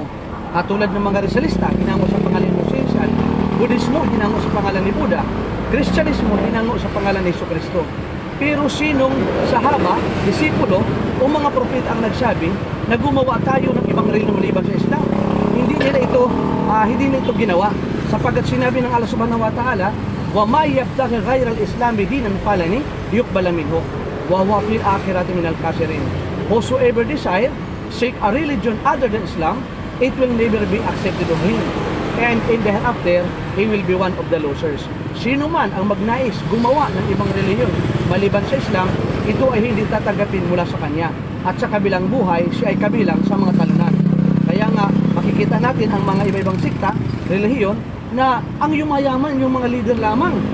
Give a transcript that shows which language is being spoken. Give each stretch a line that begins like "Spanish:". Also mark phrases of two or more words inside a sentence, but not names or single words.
Filipino: Katulad ng mga Rizalista, hinango sa pangalan ni Sinsan, Budismo, hinango sa pangalan ni Buddha, Kristyanismo, hinango sa pangalan ni Jesucristo. Pero sinong sahaba, disipulo, o mga propeta ang nagsabi na gumawa tayo ng ibang relihiyong maliban sa Islam? Hindi nila ito ginawa, sapagkat sinabi ng Allah
Arabic: سبحانه وتعالى, وَمَا يَبْتَغِ غَيْرَ الْإِسْلَامِ دِينًا فَلَنِ يُقْبَلَ مِنْهُ وَهُوَ فِي الْآخِرَةِ مِنَ الْخَاسِرِينَ.
English: Whosoever desire seek a religion other than Islam, it will never be accepted of him, and in the hereafter he will be one of the losers.
Filipino: Sino man ang magnais gumawa ng ibang relihiyon maliban sa Islam, ito ay hindi tatanggapin mula sa kanya, at sa kabilang buhay siya ay kabilang sa mga talunan. Kaya nga makikita natin ang mga iba-ibang sikta, relihiyon, na ang yumayaman yung mga leader lamang.